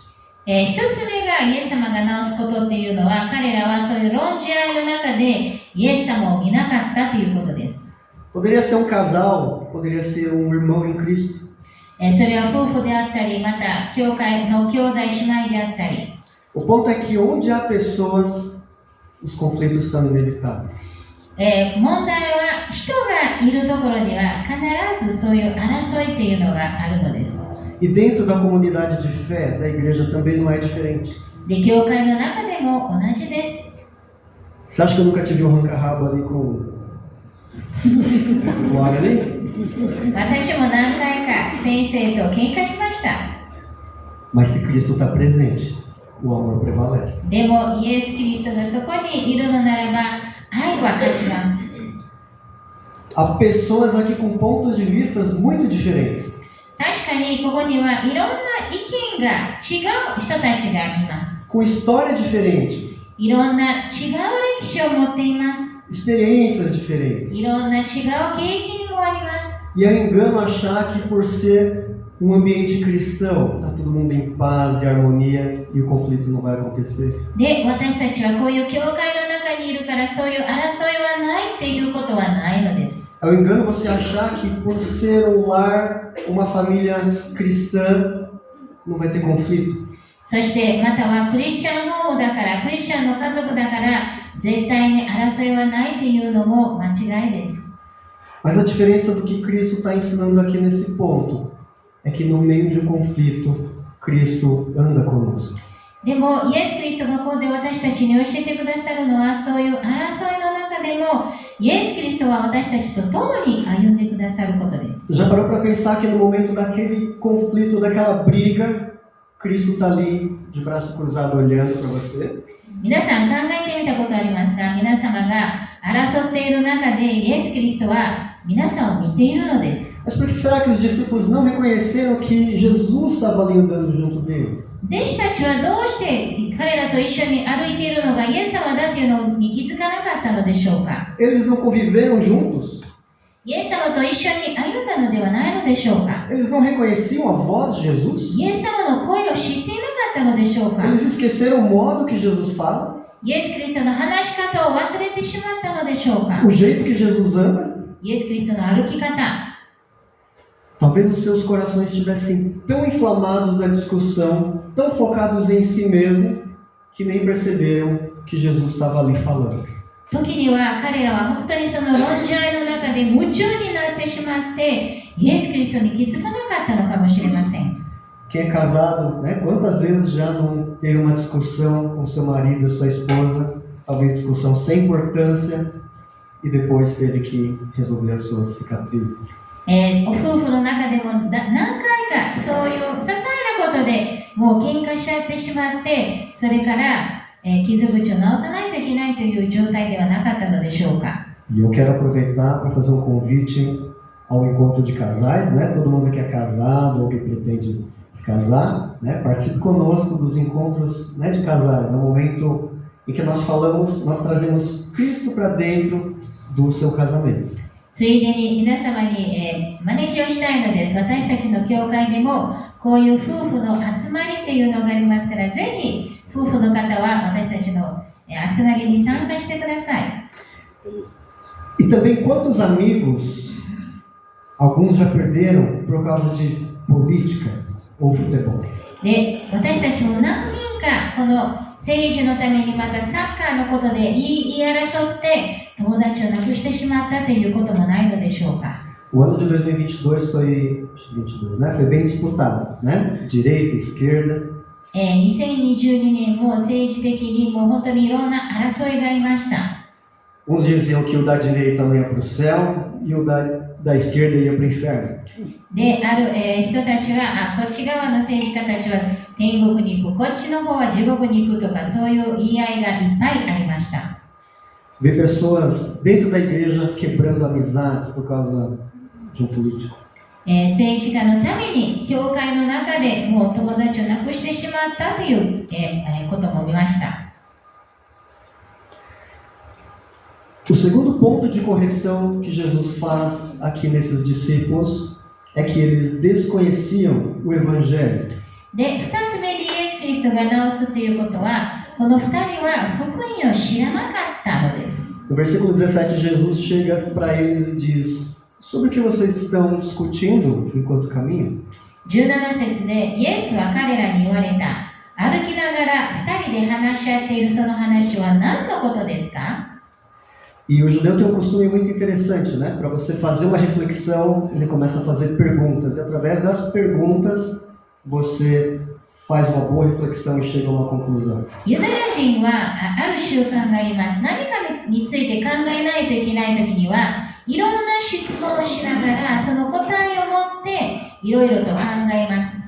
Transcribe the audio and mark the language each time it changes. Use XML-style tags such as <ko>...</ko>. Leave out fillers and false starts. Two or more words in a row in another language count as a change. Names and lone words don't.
<ja>一つ目がイエス様が直すことっていうのは、彼らはそういう論じ合いの中でイエス様を見なかったということです。</ja> <pt>Poderia ser casal, poderia ser irmão em Cristo.</pt> <ja>それは夫婦であったり、また教会の兄弟姉妹であったり。</ja> <pt>O ponto é que onde há pessoas, os conflitos são inevitáveis.</pt> <ja>問題は人がいるところには必ずそういう争いっていうのがあるのです。</ja> <pt>E dentro da comunidade de fé, da igreja, também não é diferente.</pt> <ja>で、教会の中でも同じです。</ja> <pt>Você acha que eu nunca tive um arranca-rabo ali com o Ari ali?</pt> <ja>私も何回か先生と喧嘩しました。</ja> <pt>Mas se Cristo está presente, o amor prevalece.</pt> <ja>でもイエス・キリストがそこにいるのならば愛は勝ちます。</ja> <pt>Há pessoas aqui com pontos de vista muito diferentes.</pt> <ja>確かにここにはいろんな意見が違う人たちがいます。</ja> <pt>Com história diferente.</pt> <ja>いろんな違う歴史を持っています。</ja> <pt>Experiências diferentes.</pt> <ja>いろんな違う経験もあります。</ja> <pt>E é engano achar que por ser um ambiente cristão, está todo mundo em paz e harmonia e o conflito não vai acontecer.</pt> <ja>で、私たちはこういう教会の中にいるからそういう争いはないっていうことはないのです。</ja> <pt>É um engano você achar que por ser um lar, uma família cristã, não vai ter conflito.</pt> <ja>そしてまたはクリスチャンホームだから、クリスチャンの家族だから絶対に争いはないっていうのも間違いです。</ja> <pt>Mas a diferença do que Cristo está ensinando aqui nesse ponto é que no meio de um conflito, Cristo anda conosco.</pt> <ja>でもイエス・キリストがここで私たちに教えてくださるのは、そういう争いの中でもイエス・キリストは私たちと共に歩んでくださることです。</ja> <pt>Já parou para pensar que no momento daquele conflito, daquela briga, Cristo está ali de braço cruzado olhando para você?</pt> <ja>皆さん考えてみたことありますか？皆様が争っている中でイエス・キリストは皆さんを見ているのです。</ja> <pt>Mas por que será que os discípulos não reconheceram que Jesus estava ali andando junto deles?</pt> <ja>弟子たちはどうして彼らと一緒に歩いているのがイエス様だというのに気づかなかったのでしょうか？</ja> <pt>Eles não conviveram juntos?</pt> <ja>イエス様と一緒に歩んだのではないのでしょうか？</ja> <pt>Eles não reconheciam a voz de Jesus?</pt> <ja>イエス様の声を知っていなかったのでしょうか？</ja> <pt>Eles esqueceram o modo que Jesus fala?</pt> <ja>イエス・キリストの話し方を忘れてしまったのでしょうか？</ja> <pt>O jeito que Jesus anda?</pt> <ja>イエス・キリストの歩き方。</ja> <pt>Talvez os seus corações estivessem tão inflamados da discussão, tão focados em si mesmo, que nem perceberam que Jesus estava ali falando.</pt> <ja>時には彼らは本当にその論じ合いの中で夢中になってしまってイエス・キリストに気づかなかったのかもしれません。</ja> <pt>Quem é casado, né? Quantas vezes já não teve uma discussão com seu marido e sua esposa, talvez discussão sem importância, e depois teve que resolver as suas cicatrizes.</pt> <ja>お夫婦の中でも何回かそういう些細なことでもう喧嘩し合ってしまって、それから、傷口を直さないといけないという状態ではなかったのでしょうか。</ja> <pt>E eu quero aproveitar para fazer um convite ao encontro de casais, né? Todo mundo que é casado ou que pretende se casar, né? Participe conosco dos encontros, né, de casais. É um momento em que nós trazemos Cristo para dentro do seu casamento.</pt> <ja>ついでに皆様に、招きをしたいのです。私たちの教会でもこういう夫婦の集まりというのがありますから、ぜひ夫婦の方は私たちの集まりに参加してください。</ja> <pt>E também quantos amigos, alguns já perderam por causa de política ou futebol.</pt> <ja>で、私たちも何人かこの政治のためにまたサッカーのことで言い争って友達を亡くしてしまったということもないのでしょうか。</ja> <pt>O ano de 2022 foi bem disputado, né? Direita, esquerda.</pt> <ja>2022 年も政治的にもう本当にいろんな争いがありました。</ja> <pt>Uns diziam que o da direita não ia para o céu e o da da esquerda ia para o inferno.</pt> <ja>で、ある、人たちは、こっち側の政治家たちは天国に行く、こっちの方は地獄に行くとか、そういう言い合いがいっぱいありました。</ja> <pt>Ver pessoas dentro da igreja quebrando amizades por causa de um político.</pt> <ja>政治家のために、教会の中でもう友達を亡くしてしまったという、ことも見ました。</ja> <pt>O segundo ponto de correção que Jesus faz aqui nesses discípulos é que eles desconheciam o Evangelho.</pt> <ja>で、二つ目にイエス・キリストが直すということは、この二人は福音を知らなかったのです。</ja> <pt>No versículo 17, Jesus chega para eles e diz: sobre o que vocês estão discutindo enquanto caminham?</pt> <ja>17 節でイエスは彼らに言われた。歩きながら二人で話し合っているその話は何のことですか？</ja> <pt>E o judeu tem um costume muito interessante, né? Para você fazer uma reflexão, ele começa a fazer perguntas. E através das perguntas, você faz uma boa reflexão e chega a uma conclusão.</pt> <ja>ユダヤ人はある習慣があります。何かについて考えないといけないときには、いろんな質問をしながら、その答えを持っていろいろと考えます。</ja>